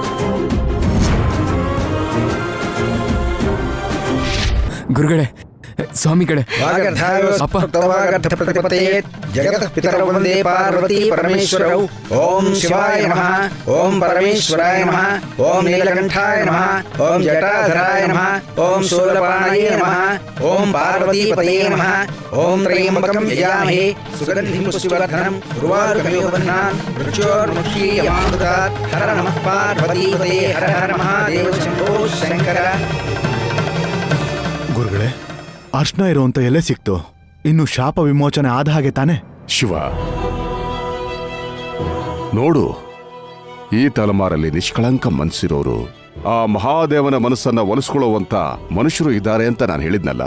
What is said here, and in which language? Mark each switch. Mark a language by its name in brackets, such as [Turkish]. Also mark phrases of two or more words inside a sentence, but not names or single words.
[Kannada] ಗುರುಗಳೇ ಸ್ವಾಮಿಗಳೇ ಅಪ್ಪ. [Sanskrit] ಜಗತ್ ಪಿತರೌ ವಂದೇ ಪಾರ್ವತಿ ಪರಮೇಶ್ವರೌ. ಓಂ ಶಿವಾಯ ನಮಃ. ಓಂ ಪರಮೇಶ್ವರಾಯ ನಮಃ. ಓಂ ನೀಲಕಂಠಾಯ ನಮಃ. ಓಂ ಜಟಾಧರಾಯ ನಮಃ. ಓಂ ಶೂಲಪಾಣಯೇ ನಮಃ. ಓಂ ಪಾರ್ವತೀಪತಯೇ ನಮಃ. ಓಂ ತ್ರಯಂಬಕಂ ಯಜಾಮಹೇ ಸುಗಂಧಿಂ ಪುಷ್ಟಿವರ್ಧನಂ ಉರ್ವಾರುಕಮಿವ ಬಧ್ನಾನ್ ಮೃತ್ಯೋರ್ಮುಕ್ಷೀಯಮಾಮೃತಾತ್. ಹರ ನಮಃ ಪಾರ್ವತೀಪತಯೇ. ಹರ ಹರ ಮಹಾದೇವ ಶಂಭೋ ಶಂಕರ. [Kannada] ಗುರುಗಳೇ, ಅರ್ಶನ ಇರುವಂತ ಎಲೆ ಸಿಕ್ತು. ಇನ್ನು ಶಾಪ ವಿಮೋಚನೆ ಆದ ಹಾಗೆ ತಾನೆ? ಶಿವ, ನೋಡು, ಈ ತಲೆಮಾರಲ್ಲಿ ನಿಷ್ಕಳಂಕ ಮನಸ್ಸಿರೋರು, ಆ ಮಹಾದೇವನ ಮನಸ್ಸನ್ನ ಒಲಿಸ್ಕೊಳ್ಳುವಂತ ಮನುಷ್ಯರು ಇದ್ದಾರೆ ಅಂತ ನಾನು ಹೇಳಿದ್ನಲ್ಲ.